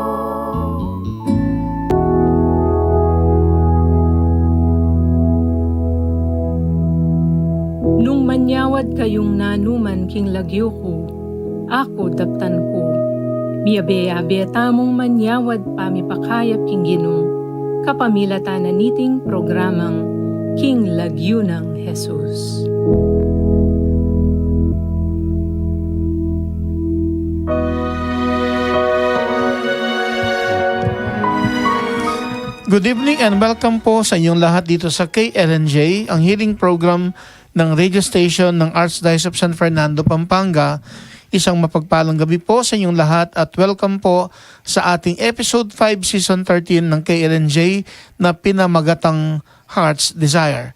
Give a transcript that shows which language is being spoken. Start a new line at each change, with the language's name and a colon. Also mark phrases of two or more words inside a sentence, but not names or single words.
Pampanga: Nung manyawad kayong nanuman king lagyo ko, ako daptan ko. Miyabe-abe tamong manyawad pamipakayap king ginong, kapamilata na niting programang King Lagyo ng Jesus.
English: Good evening and welcome
Filipino: po sa inyong lahat dito sa KLNJ, ang
English: healing program
Filipino: ng
English: radio station
Filipino: ng Archdiocese of San Fernando, Pampanga. Isang mapagpalang gabi po sa inyong lahat at welcome po sa ating
English: episode 5 season 13
Filipino: ng KLNJ na pinamagatang Heart's Desire.